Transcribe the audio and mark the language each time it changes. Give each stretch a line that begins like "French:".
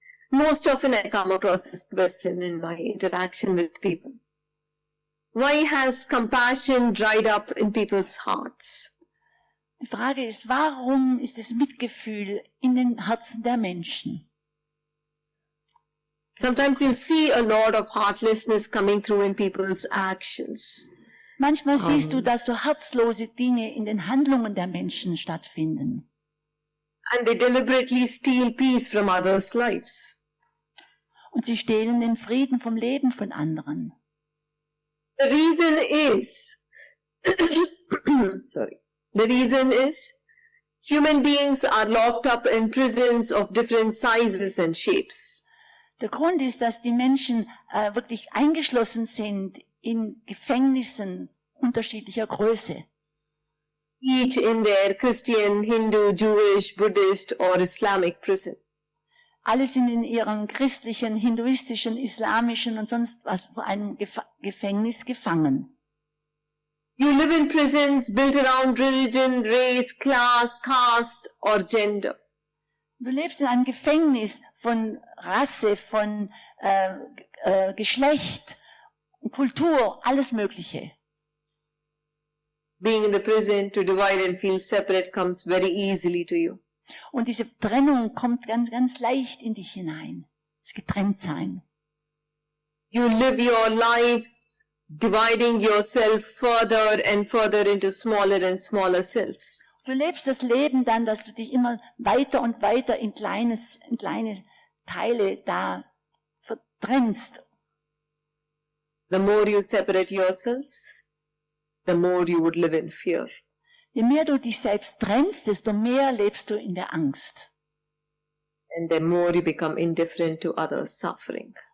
English: Most often I come across this question in my interaction with people. Why has compassion dried up in people's hearts?
German: Die Frage ist, warum ist das Mitgefühl in den Herzen der Menschen?
English: Sometimes you see a lot of heartlessness coming through in people's actions.
German: Manchmal siehst du, dass so herzlose Dinge in den Handlungen der Menschen stattfinden.
English: And they deliberately steal peace from others' lives.
German: Und sie stehlen den Frieden vom Leben von anderen.
English: The reason is, the reason is, human beings are locked up in prisons of different sizes and shapes.
German: Der Grund ist, dass die Menschen wirklich eingeschlossen sind in Gefängnissen unterschiedlicher Größe.
English: Each in their Christian, Hindu, Jewish, Buddhist or Islamic prison.
German: Alle sind in ihrem christlichen, hinduistischen, islamischen und sonst was für einem Gefängnis gefangen.
English: You live in prisons built around religion, race, class, caste or gender.
German: Du lebst in einem Gefängnis von Rasse, von Geschlecht, Kultur, alles Mögliche.
English: Being in the prison to divide and feel separate comes very easily to you.
German: Und diese Trennung kommt ganz, ganz leicht in dich hinein. Das Getrenntsein.
English: You live your lives dividing yourself further and further into smaller and smaller cells.
German: Du lebst das Leben dann, dass du dich immer weiter und weiter in kleine Teile da vertrennst.
English: The more you separate yourselves, the more you would live in fear.
German: Je mehr du dich selbst trennst, desto mehr lebst du in der Angst.
English: And the more you become indifferent to others' suffering.